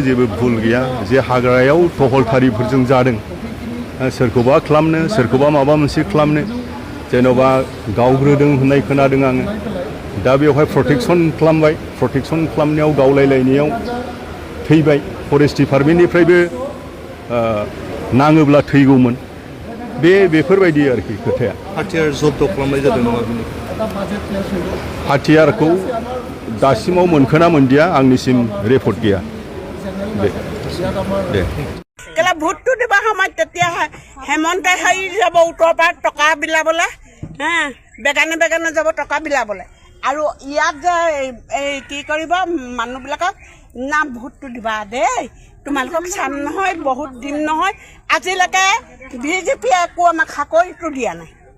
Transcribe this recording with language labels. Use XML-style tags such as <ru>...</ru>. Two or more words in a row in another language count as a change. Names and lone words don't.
<brx>जेबो भुल गैया जे हाग्रायाव टहलटारिफोरजों जादों सोरखौबा खालामनो सोरखौबा माबा मोनसे खालामनो जेन'बा गावग्रोदों होननाय खोनादों आङो दा बेवहाय प्रटेक्सन खालामबाय प्रटेक्सन खालामनायाव गावलायलायनायाव थैबाय</brx> <en>forest departmentnifraybo</en> <brx>नाङोब्ला थैगौमोन बेफोरबायदि आरोखि खोथाया हाथियार जब्द खालामनाय जादों नामा बिनि हाथियारखौ दासिमाव मोनखोना मोनदिया आंनिसिम रिपर्ट गैया दे</brx> <as>কেলে ভোটটো দিবা সময়ত তেতিয়া হেমন্তে হেৰি যাব উত্তৰ পাৰত টকা বিলাবলৈ বেগানে বেগানে যাব টকা বিলাবলৈ আৰু ইয়াত যে এই কি কৰিব মানুহবিলাকক না ভোটটো দিবা দেই তোমালোকক চাম নহয় বহুত দিন নহয় আজিলৈকে বিজেপিয়ে একো আমাক চাকৰিটো দিয়া নাই</as>